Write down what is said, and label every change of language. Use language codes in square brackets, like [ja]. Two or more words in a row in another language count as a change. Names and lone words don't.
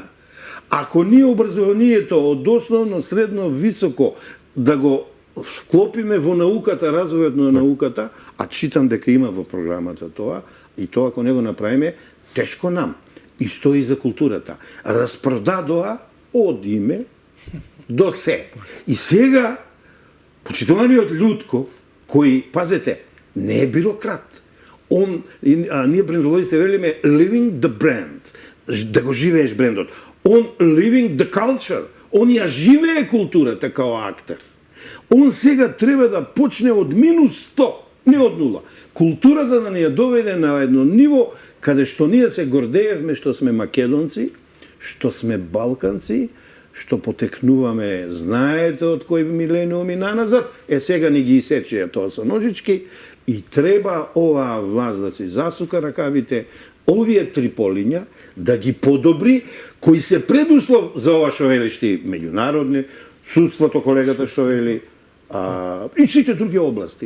[mk] Ако ние образованието од основно, средно, високо да го вклопиме во науката, развојот на науката, а читам дека има во програмата тоа, и тоа ако не го направиме, тешко нам. И стои за културата. Распродадоа од име до се. И сега, почитуваниот Лјутков, кој, пазете, не е бюрократ. Ние брендолозите велиме [en] living the brand, [mk] да го живееш брендот. Он [en] living the culture, [mk] он ја живее културата као актер. Он сега треба да почне од минус 100, не од 0. Културата да ни ја доведе на едно ниво каде што ние се гордеевме што сме македонци, што сме балканци, што потекнуваме, знаете од кој милениуми наназад, сега ни ги исечеја тоа со ножички и треба оваа власт да си засука ракавите, овие три полиња да ги подобри, кои се предуслов за ова што велиш ти меѓународни, судството, колегата што вели, и сите други области.